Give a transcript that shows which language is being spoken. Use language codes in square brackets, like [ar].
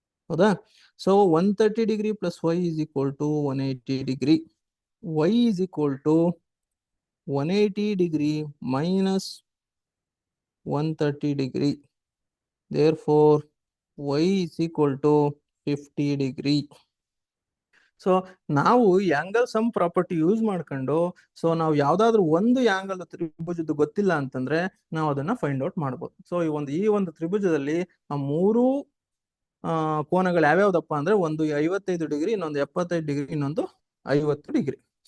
[en] ಹೌದಾ? So 130 degree plus y is equal to 180 degree. Y is equal to 180 degree minus 130 degree. Therefore, y is equal to 50 degree. [kn] So ನಾವು angle some property use ಮಾಡ್ಕೊಂಡು, so ನಾವು ಯಾವ್ದಾದ್ರು ಒಂದು angle ತ್ರಿಭುಜದ್ದು ಗೊತ್ತಿಲ್ಲ ಅಂತಂದ್ರೆ ನಾವು ಅದನ್ನ ಫೈಂಡ್ ಔಟ್ ಮಾಡ್ಬೋದು. ಸೊ ಈ ಒಂದು ತ್ರಿಭುಜದಲ್ಲಿ ಆ ಮೂರು ಕೋನಗಳು ಯಾವ್ಯಾವ್ದಪ್ಪ ಅಂದ್ರೆ, ಒಂದು 55 ಡಿಗ್ರಿ, ಇನ್ನೊಂದು 75 ಡಿಗ್ರಿ, ಇನ್ನೊಂದು 50 ಡಿಗ್ರಿ.